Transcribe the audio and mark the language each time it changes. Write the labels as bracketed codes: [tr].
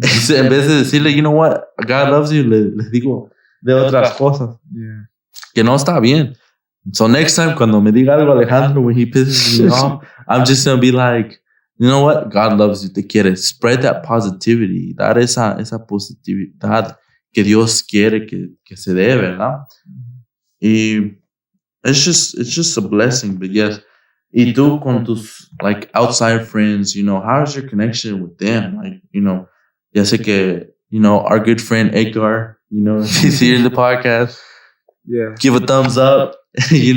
[es] En vez de decirle, [en] you know what, God loves you, [es] le digo de otras cosas. [en] Yeah. [es] Que no está bien. [en] So next time, [es] cuando me diga algo Alejandro, [en] when he pisses me off, I'm just going to be like, you know what, God loves you, [es] te quiere. [en] Spread that positivity, [es] dar esa positividad que Dios quiere que se dé, ¿verdad? [en] Y it's just a blessing. But yes, [es] y tú con tus, [en] like, outside friends, how's your connection with them? Like, [es] ya sé que, [en] our good friend Edgar, he's here in the podcast. Yeah. Give a thumbs up. You're